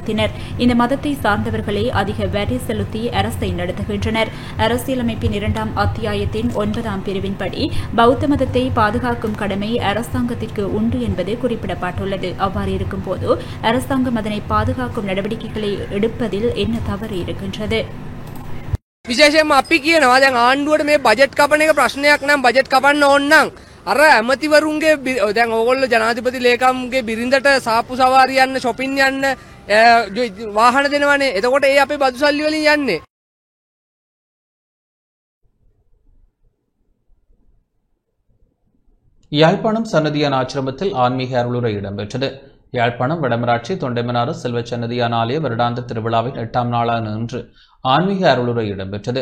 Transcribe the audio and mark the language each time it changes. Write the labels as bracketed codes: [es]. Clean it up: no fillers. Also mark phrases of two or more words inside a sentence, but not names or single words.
[ta] இந்த மதத்தை சார்ந்தவர்களே அதிக வரி செலுத்தி அரசை நடத்துகின்றனர். அரசியலமைப்பின் 2ஆம் அத்தியாயத்தின் 9ஆம் பிரிவின்படி பௌத்த மதத்தை பாதுகாக்கும் கடமை அரசாங்கத்திற்கு உண்டு என்பது குறிப்பிடப்பட்டுள்ளது. அவ்வாறு இருக்கும்போது அரசாங்கம் அதனை பாதுகாக்கும் நடவடிக்கைகளை எடுப்பதில் என்ன தவறு இருக்கின்றது? [si] විශේෂයෙන්ම අපි කියනවා දැන් ආණ්ඩුවට මේ බජට් කපන එක ප්‍රශ්නයක් නම් බජට් කපන්න ඕන නම් අර ඇමතිවරුන්ගේ දැන් ඕගොල්ලෝ ජනාධිපති ලේකම්ගේ බිරිඳට සාප්පු සවාරි යන්න shopping යන්න වාහන දෙනවනේ. එතකොට ඒ අපේ බදු සල්ලි වලින් යන්නේ. [ta] யாழ்ப்பாணம் சன்னதியான் ஆசிரமத்தில் ஆன்மீக அருளுரை இடம்பெற்றது. யாழ்ப்பாணம் வடமராட்சி தொண்டைமனாறு செல்வ சன்னதியான் ஆலய வருடாந்த திருவிழாவின் 8ஆம் நாளான இன்று ஆன்மீக அருளுரை இடம்பெற்றது.